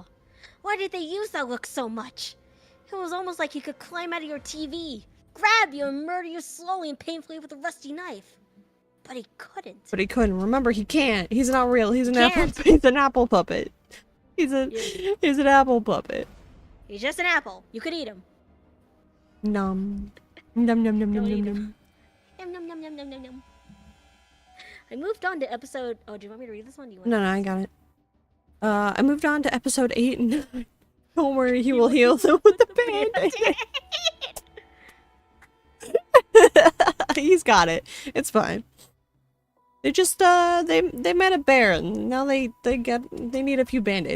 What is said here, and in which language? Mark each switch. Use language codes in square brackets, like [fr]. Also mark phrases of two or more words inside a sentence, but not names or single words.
[en] Why did they use that look so much? It was almost like he could climb out of your TV, grab you, and murder you slowly and painfully with a rusty knife. But he couldn't. But he couldn't. Remember, he can't. He's not real. He's an apple. Can't. He's an apple puppet. He's an apple puppet. He's just an apple. You could eat him. Nom. Nom nom nom nom Don't nom eat nom. Yum, yum, yum, yum, yum, yum, yum. I moved on to episode... Oh, do you want me to read this one? Do you want No, I got it. I moved on to episode 8 and 9. Don't worry, he will heal them with the band-aid. He's got it. It's fine. They just they met a bear and now they need a few band-aids.